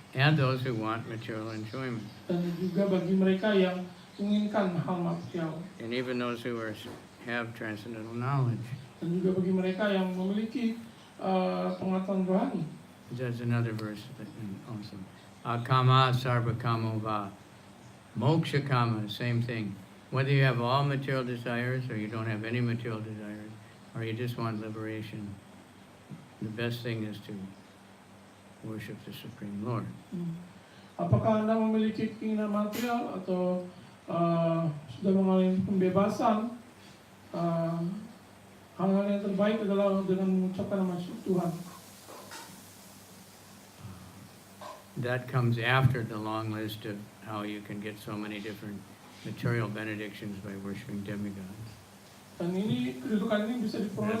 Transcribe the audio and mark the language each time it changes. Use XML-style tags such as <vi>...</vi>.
<en>And those who want material enjoyment.</en> <id>dan juga bagi mereka yang menginginkan hal material,</id> <en>And even those who have transcendental knowledge.</en> <id>dan juga bagi mereka yang memiliki pengetahuan rohani.</id> <en>There's another verse that also.</en> <sa>Akama sarva kamo va. Moksha kama,</sa> <en>same thing. Whether you have all material desires or you don't have any material desires, or you just want liberation, the best thing is to worship the Supreme Lord.</en> <id>Apakah Anda memiliki keinginan material atau sudah mengalami pembebasan? Hal-hal yang terbaik adalah dengan mengucapkan nama Tuhan.</id> <en>That comes after the long list of how you can get so many different material benedictions by worshiping demigods.</en> <id>Dan ini kedudukan ini bisa diperoleh</id>